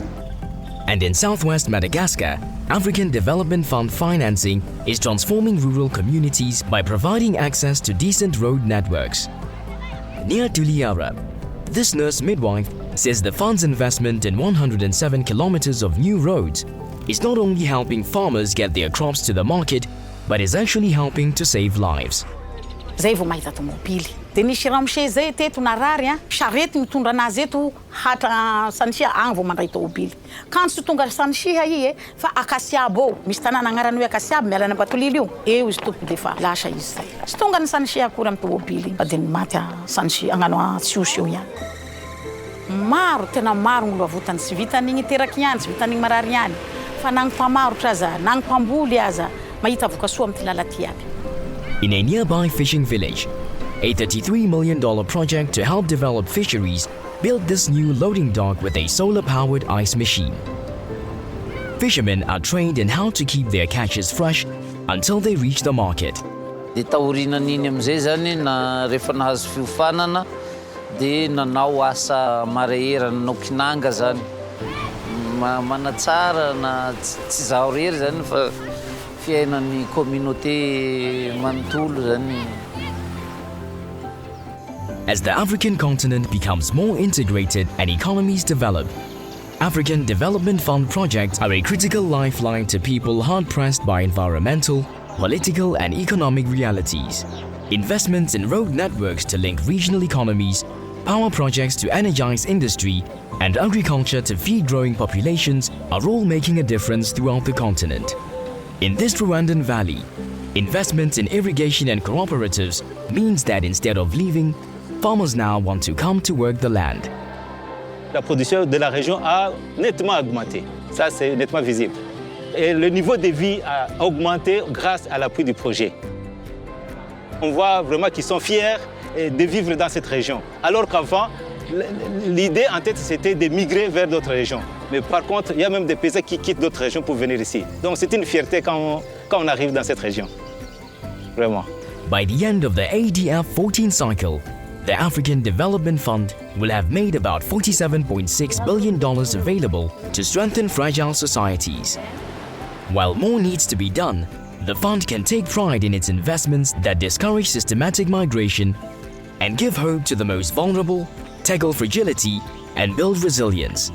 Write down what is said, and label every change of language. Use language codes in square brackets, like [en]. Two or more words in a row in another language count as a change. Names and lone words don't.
[en] And in southwest Madagascar, African Development Fund financing is transforming rural communities by providing access to decent road networks. Near Tuliara, this nurse midwife says the fund's investment in 107 kilometers of new roads is not only helping farmers get their crops to the market, but is actually helping to save lives. [mg] Zay vao mahita tomobily. Dia nisy ramose zay teto narary charety mitondra anazy eto hatra Sanisia agny vao mandray tomobily. Kanso tonga Sanisia i fa Akasiabo, misy tanàna agnarany hoe Akasiabo miala Batolily io. Eo izy tompo dia fa lasa izy zay. Sy tonga ny Sanisia akory amin'ny tomobily fa dia maty a Sanisia agnano Tsiosy eo ihany. Maro tena maro olo avotany tsy vitan'igny teraky ihany, tsy vitan'igny marary ihany. Fa nagnipamarotra aza, nagnipamboly aza, mahita vokasoa amin'ny ty lala ty aby. [en] In a nearby fishing village, a $33 million project to help develop fisheries built this new loading dock with a solar-powered ice machine. Fishermen are trained in how to keep their catches fresh until they reach the market. [mg] Dia taorianan'iny amizay zany na rehefa nahazo fiofanana dia nanao asa marehera nanao kinanga zany. Manatsara na tsy zaho rery zany fa fiainan'ny communauté manontolo zany. [en] As the African continent becomes more integrated and economies develop, African Development Fund projects are a critical lifeline to people hard-pressed by environmental, political and economic realities. Investments in road networks to link regional economies, power projects to energize industry, and agriculture to feed growing populations are all making a difference throughout the continent. In this Rwandan valley, investments in irrigation and cooperatives means that instead of leaving, farmers now want to come to work the land. [fr] La production de la région a nettement augmenté. Ça, c'est nettement visible. Et le niveau de vie a augmenté grâce à l'appui du projet. On voit vraiment qu'ils sont fiers de vivre dans cette région. Alors qu'avant, l'idée en tête, c'était de migrer vers d'autres régions. Mais par contre, il y a même des paysans qui quittent d'autres régions pour venir ici. Donc c'est une fierté quand on arrive dans cette région. Vraiment. [en] By the end of the ADF 14 cycle, the African Development Fund will have made about $47.6 billion available to strengthen fragile societies. While more needs to be done, the fund can take pride in its investments that discourage systematic migration and give hope to the most vulnerable, tackle fragility, and build resilience.